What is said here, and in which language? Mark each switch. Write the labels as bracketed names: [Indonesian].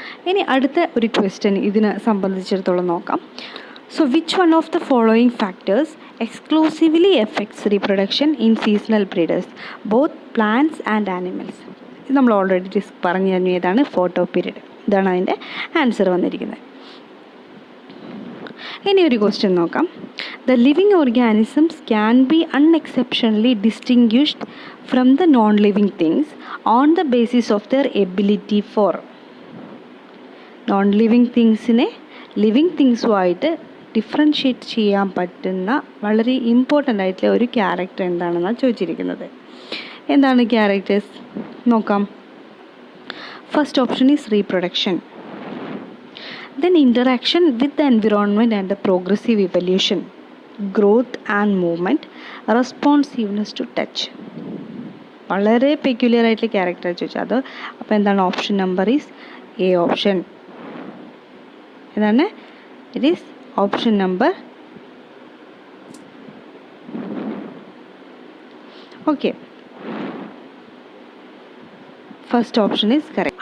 [Malayalam] ഇനി അടുത്ത ഒരു ക്വസ്റ്റ്യൻ ഇതിനെ സംബന്ധിച്ചിടത്തോളം നോക്കാം. [English] So which one of the following factors exclusively effects reproduction in seasonal breeders both plants and animals? [Malayalam] ഇത് നമ്മൾ ഓൾറെഡി പറഞ്ഞു തന്നു. ഏതാണ്, ഫോട്ടോ പീരീഡ്. ഇതാണ് അതിൻ്റെ ആൻസർ വന്നിരിക്കുന്നത്. ഇനി ഒരു ക്വസ്റ്റ്യൻ നോക്കാം. [English] The living organisms can be unexceptionally distinguished from the non-living things on the basis of their ability for. [Malayalam] Non-living thingsനെ living തിങ്സുമായിട്ട് differentiate ചെയ്യാൻ പറ്റുന്ന വളരെ ഇമ്പോർട്ടൻ്റ് ആയിട്ടുള്ള ഒരു ക്യാരക്ടർ എന്താണെന്നാണ് ചോദിച്ചിരിക്കുന്നത്. എന്താണ് ക്യാരക്ടേഴ്സ് നോക്കാം. [English] First option is reproduction, then interaction with the environment and the progressive evolution, growth and movement, responsiveness to touch. [Malayalam] വളരെ പെക്യുലർ ആയിട്ടുള്ള ക്യാരക്ടർ ചോദിച്ചാൽ അത് അപ്പോൾ എന്താണ്, option number is A option. [English] ഏതാണ്, it is option number. Okay, first option is correct.